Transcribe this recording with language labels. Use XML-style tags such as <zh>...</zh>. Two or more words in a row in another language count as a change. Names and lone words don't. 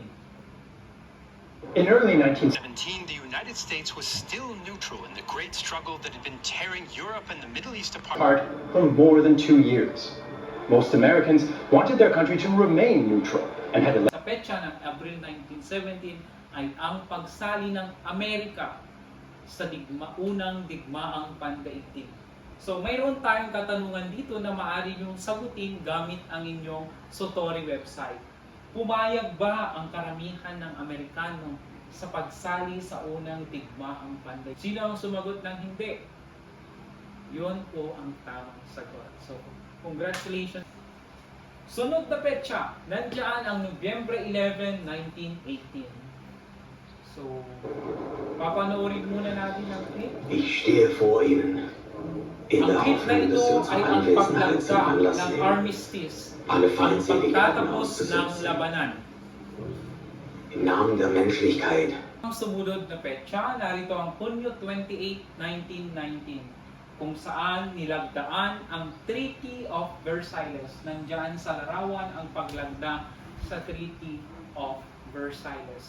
<en>In early 1917, 17, the United States was still neutral in the great struggle that had been tearing Europe and the Middle East apart. for more than 2 years. Most Americans wanted their country to remain neutral and had</en> <tl>Sa petsa ng April 1917 ay ang pagsali ng Amerika sa unang digmaang pandaigdig. So mayroon tayong katanungan dito na maaari niyong sagutin gamit ang inyong Sutori website. Pumayag ba ang karamihan ng Amerikano sa pagsali sa unang digmaang pandaigdig? Sino ang sumagot ng hindi? Yun po ang tamang sagot. So, congratulations. Sunod na petsa, nandiyan ang Nobyembre 11, 1918. So, papanoorin muna natin ang clip.</tl> <de>Ich stehe vor Ihnen. In der</de> <tl>Ang clip na</tl> <de>Hoffnung, dass</de> <tl>ito</tl> <de>Sie uns</de> <tl>ay ang</tl> <de>Anwesenheit zum</de> <tl>paglagda</tl> <de>Anlass</de> <tl>ng</tl> <de>nehmen,</de> <tl>armistice,</tl> <de>alle</de> <tl>ang</tl> <de>feindselige Waffen</de> <tl>pagtatapos ng</tl> <de>auszusetzen.</de> <tl>labanan.</tl> <de>Im Namen der Menschlichkeit</de> <tl>Ang sumunod na petsa, narito ang Hunyo 28, 1919, kung saan nilagdaan ang Treaty of Versailles. Nandiyan sa larawan ang paglagda sa Treaty of Versailles.</tl>